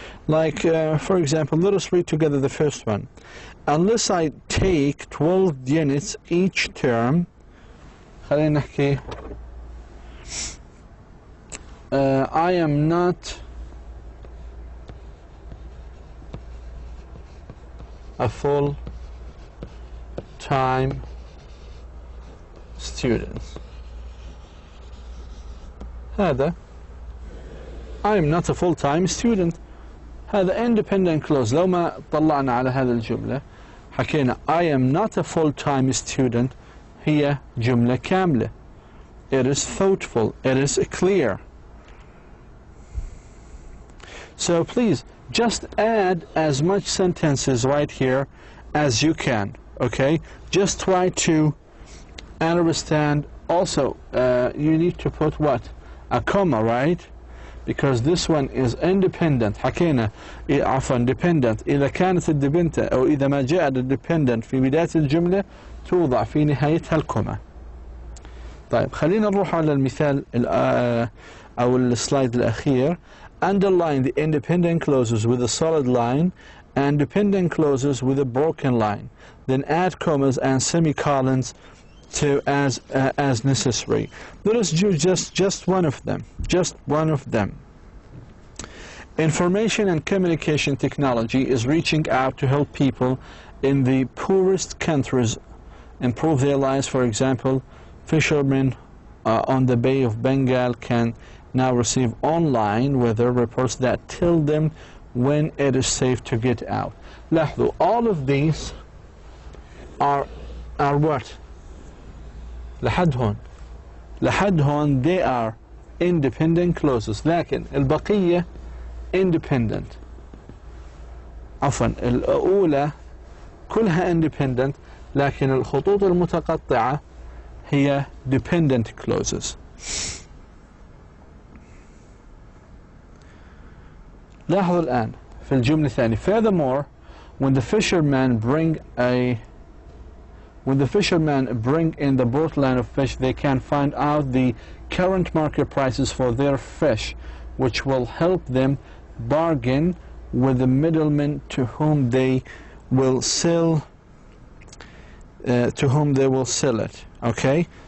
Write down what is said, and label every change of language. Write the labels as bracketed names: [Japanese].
[English] Like, for example, let us read together the first one. Unless I take 12 units each term, [Arabic] خلينا نحكي [English] I am not a full-time student. [Arabic] هذا [English] I am not a full-time student. [Arabic] هذا [English] independent clause. [Arabic] لو ما طلعنا على هذا الجملة حكينا [English] I am not a full-time student. [Arabic] هي جملة كاملة. [English] It is thoughtful. It is clear. So please just add as much sentences right here as you can. Okay? Just try to understand also you need to put what? A comma, right? Because this one is independent. [Arabic] حكينا عفوا dependent. إذا كانت الدبنتة أو إذا ما جاء dependent في بداية الجملة توضع في نهايتها الكوما. طيب خلينا نروح على المثال أو السلايد الأخير. [English] Underline the independent clauses with a solid line and dependent clauses with a broken line. Then add commas and semicolons to as necessary. Let us do just one of them. Just one of them. Information and communication technology is reaching out to help people in the poorest countries improve their lives. For example, fishermen on the Bay of Bengal can now receive online weather reports that tell them when it is safe to get out. [Arabic] لاحظوا, [English] all of these are what? [Arabic] لحد هون [English] they are independent clauses. [Arabic] لكن البقية independent. عفوا الأولى كلها independent، لكن الخطوط المتقطعة هي dependent clauses. لاحظوا الآن في الجملة الثانية. [English] Furthermore, when the fishermen bring in the boat line of fish, they can find out the current market prices for their fish, which will help them bargain with the middlemen to whom they will sell it. Okay?